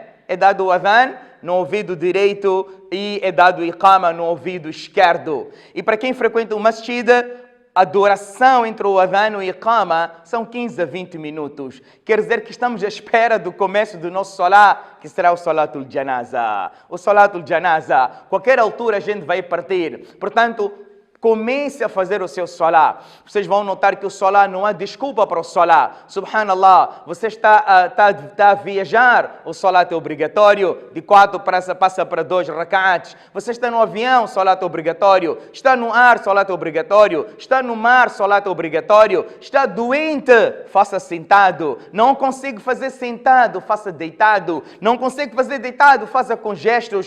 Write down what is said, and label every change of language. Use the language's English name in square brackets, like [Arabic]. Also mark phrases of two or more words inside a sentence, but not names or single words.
[Portuguese] É dado o adhan no ouvido direito e é dado o iqama no ouvido esquerdo. E para quem frequenta o masjid, a duração entre o adhan e o iqama são 15 a 20 minutos. Quer dizer que estamos à espera do começo do nosso salat, que será o [Arabic] صلاة الجنازة. O صلاة الجنازة, [Portuguese] qualquer altura a gente vai partir. Portanto, comece a fazer o seu salat. Vocês vão notar que o salat não há desculpa para o salat. Subhanallah, você está a viajar, o salat é obrigatório. De 4 passa para 2 rak'ats. Você está no avião, salat é obrigatório. Está no ar, salat é obrigatório. Está no mar, salat é obrigatório. Está doente, faça sentado. Não consigo fazer sentado, faça deitado. Não consigo fazer deitado, faça com gestos.